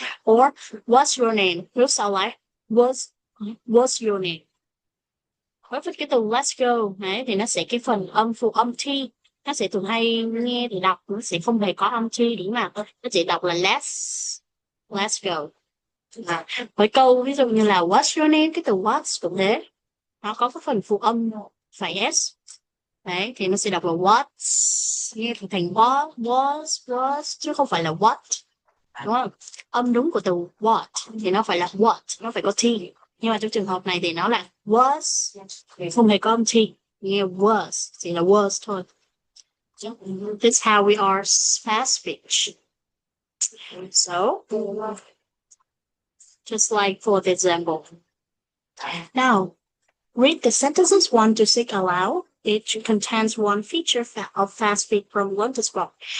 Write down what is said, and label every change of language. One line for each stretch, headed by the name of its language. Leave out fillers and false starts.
English: Or what's your name will sound like what's your name.
Vietnamese: Với cái từ
English: let's go
Vietnamese: đấy thì nó sẽ cái phần âm phụ âm t nó sẽ thường hay nghe thì đọc nó sẽ không hề có âm t đúng mà nó chỉ đọc là let's go. Với câu ví dụ như là
English: what's your name,
Vietnamese: cái từ what's cũng thế, nó có cái phần phụ âm phải s đấy thì nó sẽ đọc là what's, nghe thành was chứ không phải là what, đúng không? Âm đúng của từ what thì nó phải là what, nó phải có t, nhưng mà trong trường hợp này thì nó là was, không hề có âm t, nghe was thì là was thôi.
English: This is how we are fast speech. So just like for the example. Now, read the sentences 1 to 6 aloud. Each contains one feature of fast speech from 1 to 12.